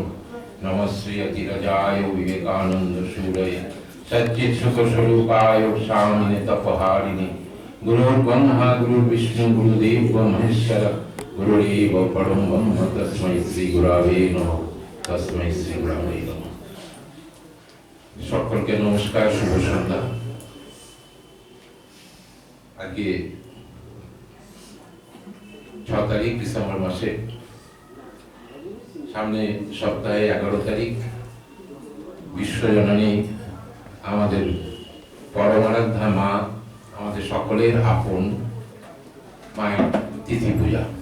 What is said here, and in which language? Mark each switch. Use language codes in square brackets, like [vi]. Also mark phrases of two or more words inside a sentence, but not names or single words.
[sa] नमः श्री अतिरजाय विवेकानंद शूरये सच्चित् सुख स्वरूपाय स्वामिने तपहारिणे गुरुर्ब्रह्मा गुरुर्विष्णु गुरुदेव महेश्वर गुरुरेव परम ब्रह्म तस्मै श्री गुरवे नमः। तस्मै श्री गुरवे नमः। [bn] সকলকে নমস্কার, শুভ সন্ধ্যা। আজকে 6 তারিখ ডিসেম্বর মাসে, সামনে সপ্তাহে 11 তারিখ বিশ্বজননী আমাদের পরমারাধ্যা মা, আমাদের সকলের আপন মায়ের তিথি পূজা।